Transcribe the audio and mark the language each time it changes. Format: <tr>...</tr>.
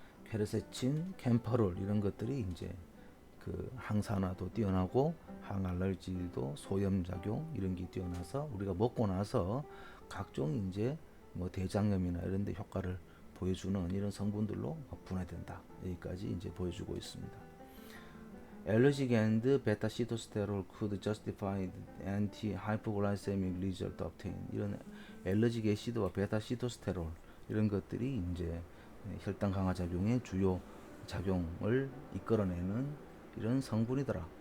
<ko>케르세친, 캠퍼롤 이런 것들이 이제 그 항산화도 뛰어나고 항알러지도 소염작용 이런 게 뛰어나서 우리가 먹고 나서 각종 이제 뭐 대장염이나 이런 데 효과를 보여주는 이런 성분들로 분해된다. 여기까지 이제 보여주고 있습니다.</ko> <en>Allergic and beta-sitosterol could justify anti-hypoglycemic result obtained.</en> <ko>이런 엘러직 애시드와 베타-시토스테롤 이런 것들이 이제 혈당 강화 작용의 주요 작용을 이끌어내는 이런 성분이더라.</ko>